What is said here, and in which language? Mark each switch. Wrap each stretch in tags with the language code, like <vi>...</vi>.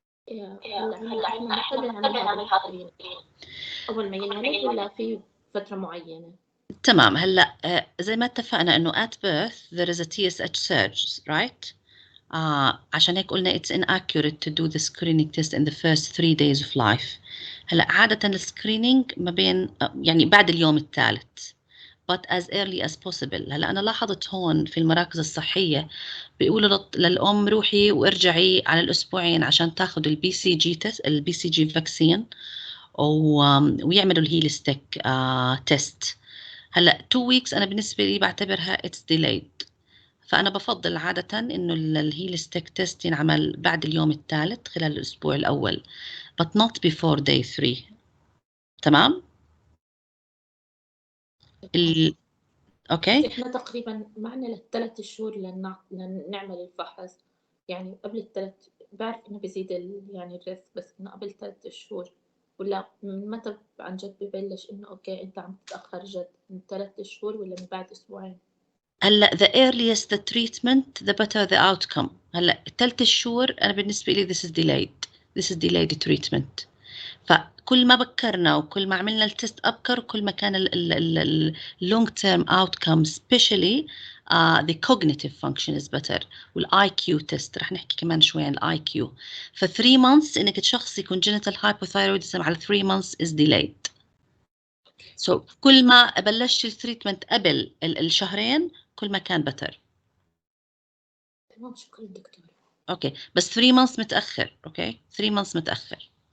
<ar>هلا احنا نحتاج نعمل هذا السكرين أول ما ينولد ولا في فترة معينة؟ تمام. هلا زي ما اتفقنا انه</ar> <en>at birth there is a TSH surge, right?</en> <ar>عشان هيك قلنا</ar> <en>it's inaccurate to do the screening test in the first 3 days of life.</en> <ar>هلا عادة السكرينينج ما بين يعني بعد اليوم الثالث</ar> <en>but as early as possible.</en> <ar>هلا أنا لاحظت هون في المراكز الصحية بيقولوا للأم روحي وارجعي على الأسبوعين عشان تاخذ البي سي جي تست، البي سي جي فاكسين، ويعملوا الهيل ستيك تيست. هلا 2 weeks أنا بالنسبة لي بعتبرها</ar> <en>it's delayed.</en> <ar>فأنا بفضل عادة إنه الهيل ستيك تيست ينعمل بعد اليوم الثالث خلال الأسبوع الأول</ar> <en>but not before day 3.</en> <ar>تمام؟ أوكي؟ احنا تقريبا معنا للثلاث شهور لنعمل الفحص، يعني قبل الثلاث. بعرف انه بزيد يعني الريسك، بس انه قبل 3 شهور، ولا من متى عن جد ببلش انه اوكي انت عم تتأخر جد؟ من 3 شهور ولا من بعد اسبوعين؟</ar> <en>هلا the earliest the treatment the better the outcome.</en> <ar>هلا 3 شهور أنا بالنسبة لي</ar> <en>this is delayed treatment.</en> <ar>فكل ما بكرنا وكل ما عملنا التست أبكر كل ما كان ال</ar> <en>long term outcome especially the cognitive function is better.</en> <ar>والاي كيو تيست رح نحكي كمان شوي عن الاي كيو.</ar> <en>ف 3 months</en> <ar>انك تشخصي</ar> <en>congenital hypothyroidism على 3 months is delayed.</en> <ar>So كل ما بلشت التريتمنت قبل الشهرين كل ما كان better. تمام، شكرا دكتور. اوكي بس 3 months متأخر. اوكي 3 months متأخر.</ar>